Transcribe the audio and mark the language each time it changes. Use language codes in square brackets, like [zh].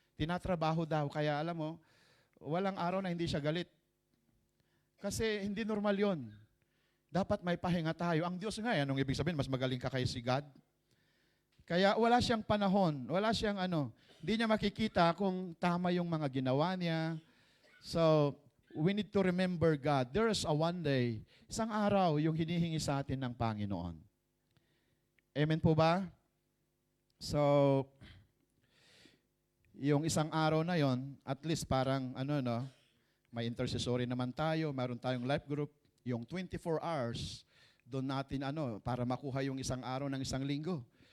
[tl] Tinatrabaho daw, kaya alam mo, walang araw na hindi siya galit. Kasi hindi normal yon. Dapat may pahinga tayo. Ang Diyos nga, anong ibig sabihin? Mas magaling ka kay si God? Kaya wala siyang panahon, wala siyang hindi niya makikita kung tama yung mga ginawa niya. [en] So, we need to remember God. There is a one day, [tl] isang araw yung hinihingi sa atin ng Panginoon. Amen po ba? So, yung isang araw na yon, at least parang may intercessory naman tayo, mayroon tayong life group, yung 24 hours, doon natin para makuha yung isang araw ng isang linggo.